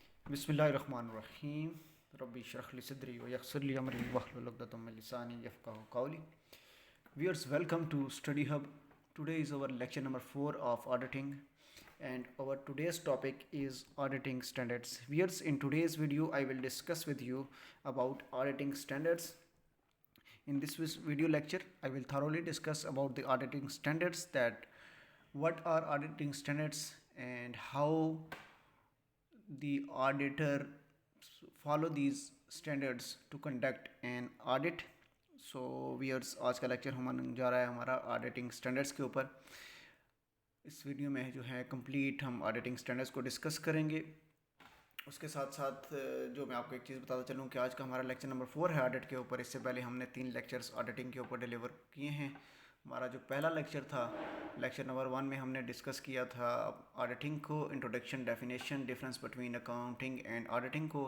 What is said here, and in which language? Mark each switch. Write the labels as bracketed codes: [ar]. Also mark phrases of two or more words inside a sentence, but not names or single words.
[ar] بسم الله الرحمن الرحيم رب اشرح لي صدري ويسر لي أمري واحلل عقدة من لساني يفقهوا قولي. [en] Viewers, welcome to Study Hub. Today is our lecture number 4 of auditing, and our today's topic is auditing standards. Viewers, in today's video I will discuss with you about auditing standards. In this video lecture I will thoroughly discuss about the auditing standards, that what are auditing standards and how the auditor follow these standards to conduct an audit. so viewers, [hi] आज का लेक्चर होने जा रहा है हमारा [en] auditing standards [hi] के ऊपर. इस वीडियो में जो है कंप्लीट हम [en] auditing standards [hi] को डिस्कस करेंगे. उसके साथ साथ जो मैं आपको एक चीज़ बताता चलूँ कि आज का हमारा [en] lecture number 4 [hi] है ऑडिट के ऊपर. इससे पहले हमने 3 [en] lectures auditing [hi] के ऊपर डिलीवर किए हैं. हमारा जो पहला लेक्चर था, [en] lecture number 1 [hi] में हमने डिस्कस किया था ऑडिटिंग को, [en] introduction, definition, difference between accounting and auditing [hi] को.